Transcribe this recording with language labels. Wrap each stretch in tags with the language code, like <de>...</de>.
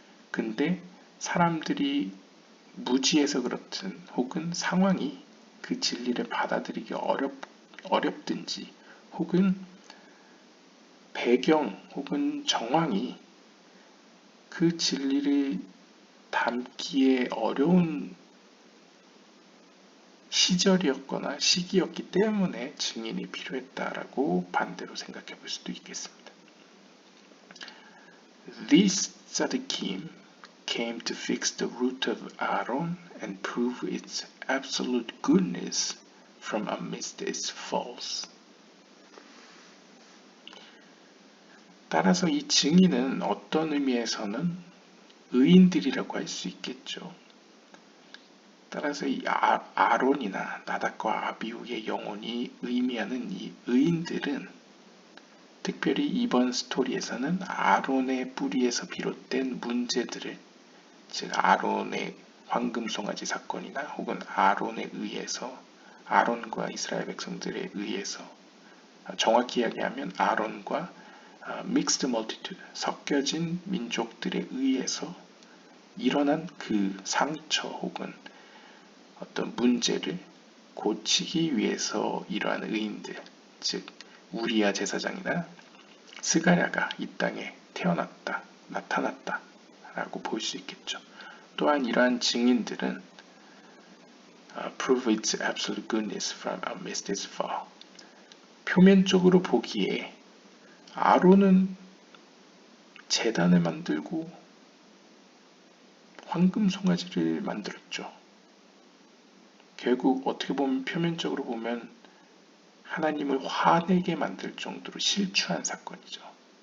<ko>근데 사람들이 무지해서 그렇든 혹은 상황이 그 진리를 받아들이기 어렵든지 혹은 배경 혹은 정황이 그 진리를 담기에 어려운 시절이었거나 시기였기 때문에 증인이 필요했다라고 반대로 생각해 볼 수도 있겠습니다.</ko> <en>These tzaddikim came to fix the root of Aaron and prove its absolute goodness from amidst its faults.</en> <ko>따라서 이 증인은 어떤 의미에서는 의인들이라고 할 수 있겠죠. 따라서 이 아론이나 나답과 아비후의 영혼이 의미하는 이 의인들은 특별히 이번 스토리에서는 아론의 뿌리에서 비롯된 문제들을, 즉 아론의 황금송아지 사건이나 혹은 아론에 의해서, 아론과 이스라엘 백성들에 의해서, 정확히 이야기하면 아론과</ko> <en>mixed multitude,</en> <ko>섞여진 민족들에 의해서 일어난 그 상처 혹은 어떤 문제를 고치기 위해서 이러한 의인들, 즉 우리야 제사장이나 스가랴가 이 땅에 태어났다, 나타났다 라고 볼 수 있겠죠. 또한 이러한 증인들은</ko> <en>prove its absolute goodness from amidst its fall.</en> <ko>표면적으로 보기에 아론은 제단을 만들고 황금 송아지를 만들었죠. 결국 어떻게 보면 표면적으로 보면 하나님을 화내게 만들 정도로 실추한 사건이죠.</ko>